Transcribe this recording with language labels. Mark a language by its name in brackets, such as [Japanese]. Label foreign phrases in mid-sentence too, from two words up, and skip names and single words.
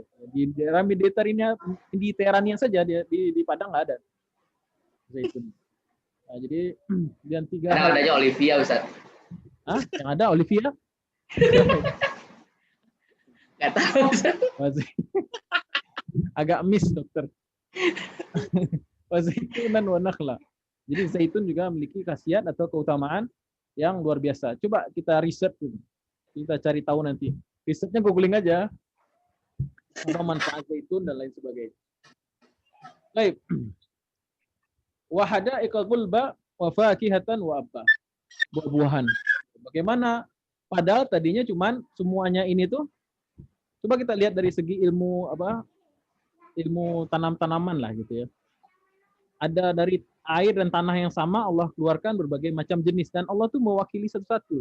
[Indonesian] Di daerah Mediterania saja di Padang nggak ada zaitun. Nah, jadi dan tiga hal adanya Olivia, Ustaz. Hah? Yang ada Olivia? Nggak tahu, Ustaz. Agak miss, dokter. [Arabic] Zaitunan wa nakhla. [Indonesian] Jadi zaitun juga memiliki khasiat atau keutamaan yang luar biasa. Coba kita riset, kita cari tahu nanti. Risetnya googling aja. Apa manfaat zaitun dan lain sebagainya. Baik. [Arabic] Wa hada'iqal gulba wa fakihatan wa abba. [Indonesian] Buah-buahan. Bagaimana? Padahal tadinya cuman semuanya ini tuh, coba kita lihat dari segi ilmu ilmu tanam-tanaman lah gitu ya. Ada dari air dan tanah yang sama Allah keluarkan berbagai macam jenis, dan Allah tuh mewakili satu-satu.